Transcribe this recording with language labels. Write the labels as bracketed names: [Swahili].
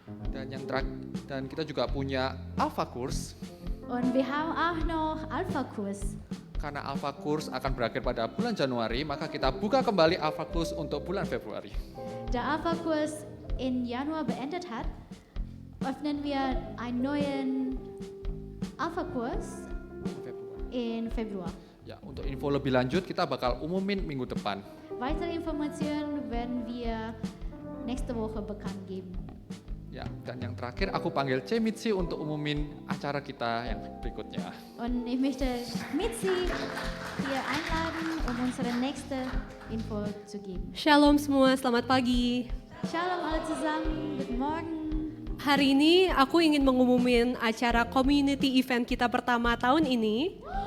[Indonesian] Dan yang terakhir, dan kita juga punya Alpha Kurs. [German] Und wir haben auch noch Alpha-Kurs. [Indonesian] Karena Alpha Kurs akan berakhir pada bulan Januari, maka kita buka kembali Alpha Kurs untuk bulan Februari. [German] Da Alpha-Kurs im Januar beendet hat, öffnen wir einen neuen Alpha-Kurs in Februar. [Indonesian] Ya, untuk info lebih lanjut kita bakal umumin minggu depan. [German] Weitere Informationen werden wir nächste Woche bekannt geben. [Indonesian] Ya, dan yang terakhir aku panggil Cemitsi untuk umumin acara kita yang berikutnya. [German] Und ich möchte Mitzi hier einladen, um unsere nächste Info zu geben. [Indonesian] Shalom semua, selamat pagi. [German] Shalom alle zusammen, guten Morgen. [Indonesian] Hari ini aku ingin mengumumin acara [English] community event [Indonesian] kita pertama tahun ini.